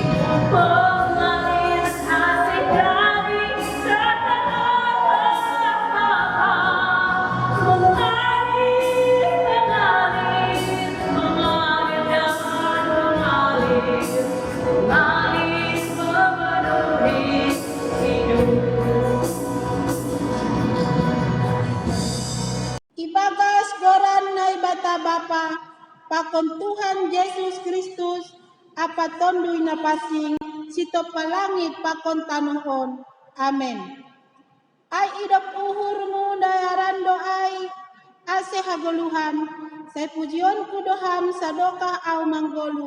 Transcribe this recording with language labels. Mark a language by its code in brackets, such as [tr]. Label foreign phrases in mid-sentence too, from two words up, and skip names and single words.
[id] Mengalir kasih dari sana. Mengalir, mengalir, mengalir dan mengalir. Mengalir memenuhi hidup. [bts] Ibagas goran na ibata bapa pakon Tuhan Yesus Kristus apa tonduy na pasing sito palangit pakon tanuhon. Amen. Ay idop uhur mu dayarando ay ase hagoluhan say pujion kudoham sadoka au manggolu.